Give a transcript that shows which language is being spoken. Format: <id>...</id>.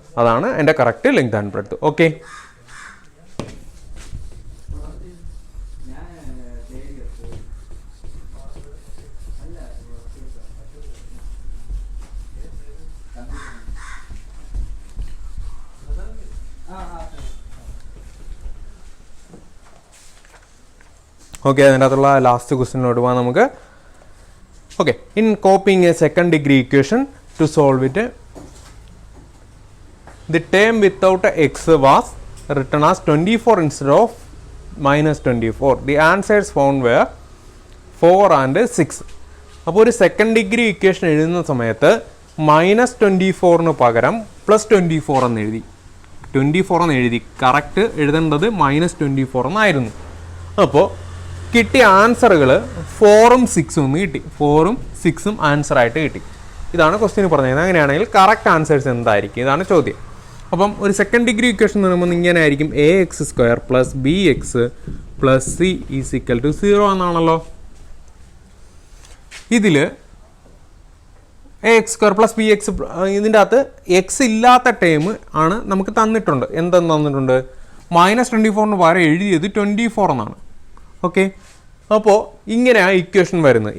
<ml>അതാണ് എൻ്റെ correct length and breadth. Okay, okay, അതിൻ്റെ അകത്തുള്ള ലാസ്റ്റ് ക്വസ്റ്റ്യനിലോട്ട് പോകാം നമുക്ക്.</ml> <en>Okay, in coping a second degree equation to solve it, the term without x was written as 24 instead of -24. The answers found were 4 and 6.</en> <ml>അപ്പോൾ ഒരു second degree equation എഴുതുന്ന സമയത്ത് -24 പകരം +24 എന്ന് എഴുതി. 24 എന്ന് എഴുതി. കറക്റ്റ് എഴുതേണ്ടത് -24 എന്നായിരുന്നു. അപ്പോൾ കിട്ടിയ ആൻസറുകൾ 4ഉം 6ഉം എന്ന് കിട്ടി. 4ഉം 6ഉം ആൻസറായിട്ട് കിട്ടി. ഇതാണ് ക്വസ്റ്റ്യൻ പറഞ്ഞത്. അങ്ങനെയാണെങ്കിൽ കറക്റ്റ് ആൻസേഴ്സ് എന്തായിരിക്കും? ഇതാണ് ചോദ്യം. അപ്പം ഒരു സെക്കൻഡ് ഡിഗ്രി ഇക്വേഷൻ എന്ന് പറയുമ്പോൾ ഇങ്ങനെ ആയിരിക്കും. ax² + bx + c = 0 എന്നാണല്ലോ. ഇതിൽ ax² + bx ഇതിൻ്റെ അകത്ത് എക്സ് ഇല്ലാത്ത ടേം ആണ് നമുക്ക് തന്നിട്ടുണ്ട്. എന്തെന്ന് തന്നിട്ടുണ്ട്? -24 പകരം എഴുതിയത് 24 എന്നാണ്. ഓക്കെ, അപ്പോൾ ഇങ്ങനെയാണ് ഇക്വേഷൻ വരുന്നത്.</ml>